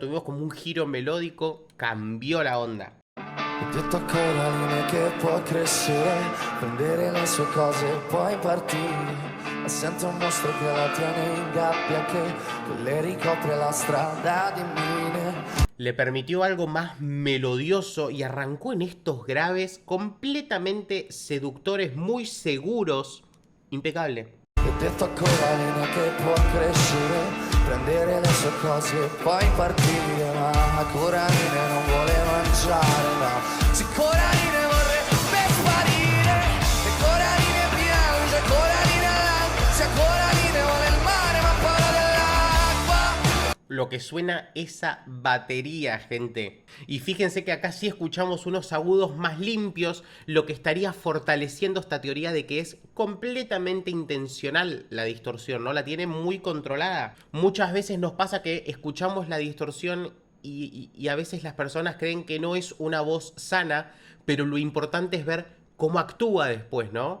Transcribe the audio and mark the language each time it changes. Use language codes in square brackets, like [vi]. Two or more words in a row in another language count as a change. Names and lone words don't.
[es] Tuvimos como un giro melódico, cambió la onda. [it] Ho detto a Coraline che può crescere, prendere le sue cose e poi partire. Ma sento un mostro che la tiene in gabbia, che le ricopre la strada di mine. [es] Le permitió algo más melodioso y arrancó en estos graves completamente seductores, muy seguros. Impecable. [it] Ho detto a Coraline che può crescere, prendere le sue cose e poi partire. Ma Coraline non vuole mangiare, no. Se Coraline vorrebbe sparire, e Coraline piange, Coraline all'ansia, Coraline vuole il mare ma paura dell'acqua. [es] lo que suena esa batería, gente. Y fíjense que acá sí escuchamos unos agudos más limpios, lo que estaría fortaleciendo esta teoría de que es completamente intencional la distorsión, ¿no? La tiene muy controlada. Muchas veces nos pasa que escuchamos la distorsión y a veces las personas creen que no es una voz sana, pero lo importante es ver cómo actúa después, ¿no?